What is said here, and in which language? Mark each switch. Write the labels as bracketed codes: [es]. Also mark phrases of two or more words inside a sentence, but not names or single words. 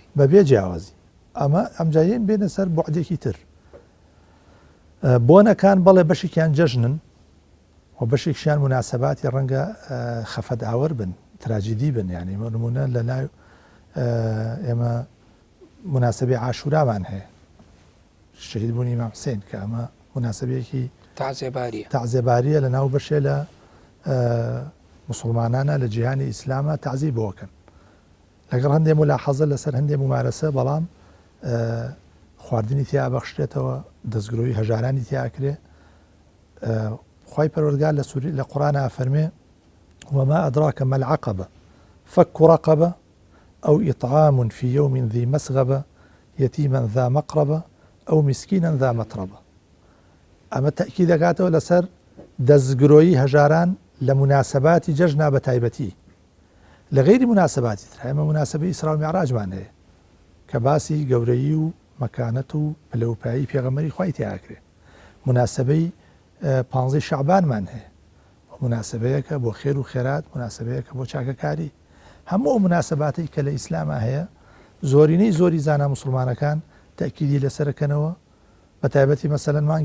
[ckb] بەبێ جیاوازی ئەمە ئەمجایین بێنە سەر بوعدێکی تر بۆنەکان بەڵێ بەشێکیان جەژنن و بەشێکیان مناسباتی ڕەنگە خەفەت ئاوەر بن تراجیدی بن یعنی نمونە لە لای ئێمە مناسبەی عاشورامان هەیە شەهید بوونی ئیمام حوسێن کە ئەمە مناسبەیەکی تەعزیێباریە لە ناو بەشێ لە مسلمانانە لە جیهانی ئیسلامە تەعزیە بۆکەن لەگەڵ هەندێک ملاحەزە لەسەر هەندێک ممارەسە بەڵام خواردنی تیا بەخشرێتەوە دەستگرۆی هەژارانی تیاکرێ خوای پەروەردگار لە سووری لە قورئانە فەرمێ [ar] وما أدراك ما العقبة فك رقبة أو إطعام في يوم ذي مسغبة يتيما ذا مقربة أو مسكينا ذا متربة ئەمە [ckb] تەأکید دەکاتەوە لەسەر دەستگرۆیی هەژاران لە مناسباتی جەژنا بە تایبەتی لە غەیری مناسباتی تر ئێمە مناسبەی ئیسرا و میعراجمان هەیە کە باسی گەورەیی و مەکانەت و پلەپایی پێغەمبەری خوای تیاکرێ مناسبەی 15 شەعبانمان هەیە مناسبەیەکە بۆ خێر و خێرات مناسبەیەکە بۆ چاکەکاری هەموو مناسباتی کە لە ئیسلامە هەیە زۆرینەی زۆری زانا مسلمانەکان تەأکیدی لەسەرەکەنەوە بە تایبەتی مەسەلەن